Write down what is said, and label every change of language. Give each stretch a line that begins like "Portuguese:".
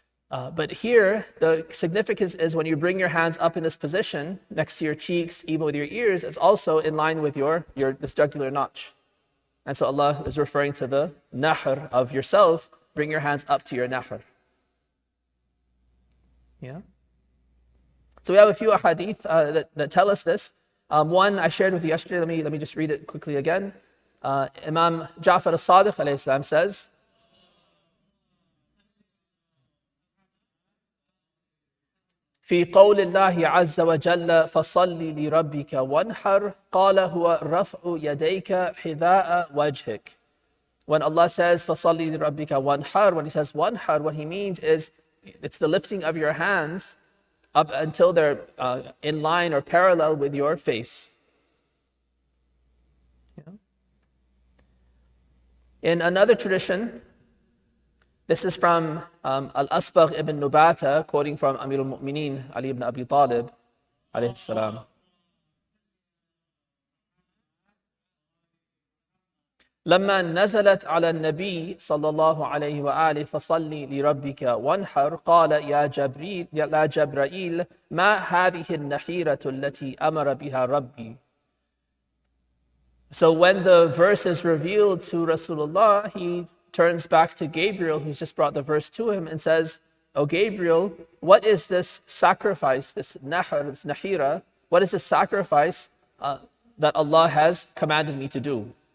English: But here, the significance is when you bring your hands up in this position, next to your cheeks, even with your ears, it's also in line with this jugular notch. And so Allah is referring to the nahr of yourself. Bring your hands up to your nahr. Yeah. So we have a few ahadith that tell us this. One I shared with you yesterday. Let me just read it quickly again.
Arabic: Imam Ja'far as-Sadiq alayhi salam says, في قول الله عز وجل فصل لربك وانحر قال هو رفع يديك حذاء وجهك.
English: When Allah says
Arabic: فصل لربك وانحر,
English: when he says wanhar, what he means is it's the lifting of your hands up until they're in line or parallel with your face. Yeah. In another tradition, this is from Al-Asbagh ibn Nubata, quoting from Amir al-Mu'mineen, Ali ibn Abi Talib, alayhi salam.
Arabic: لما نزلت على النبي صلى الله عليه وآله فصل لربك وانحر قال يا جبرائيل ما هذه النحيرة التي أمر بها ربي.
English: So when the verse is revealed to Rasulullah, he turns back to Gabriel, who's just brought the verse to him, and says, "O Gabriel, what is this sacrifice, this nahr, this nahira? What is this sacrifice that Allah has commanded me to do?"